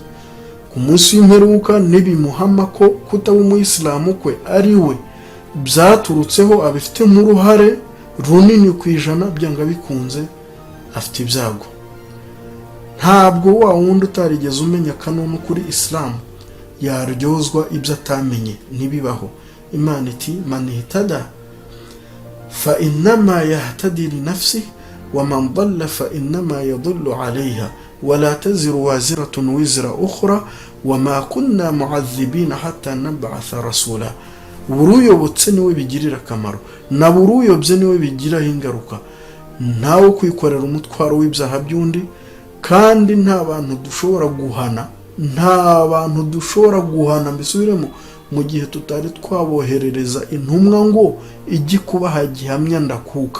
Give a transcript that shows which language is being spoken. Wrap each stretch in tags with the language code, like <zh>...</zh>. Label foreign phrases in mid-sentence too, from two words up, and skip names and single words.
<rw>Ku munsi w'imperuka nibimuhama ko kutaba umuyisilamu kwe ari we byaturutseho, abifitemo uruhare runini kwijana, byanga bikunze afite ibyago. Ntabwo wa wundi utarigeze umenya kanunu kuri Islam yaryozwa ibyo atamenye, ntibibaho. Imana iti</rw> <ar>من اهتدى فإنما يهتدي لنفسه ومن ضل فإنما يضل عليها ولا تزر وازرة وزر أخرى وما كنا معذبين حتى نبعث رسولا.</ar> <rw>buruyobotse niwe bigirira akamaro, na buruyobye niwe bigiraho ingaruka. Ntawe kwikorera umutwaro w'ibyaha by'undi, kandi nta bantu dushobora guhana mbisubiremo mu gihe tutari twaboherereza intumwa ngo ijye kubaha gihamya ndakuka.</rw>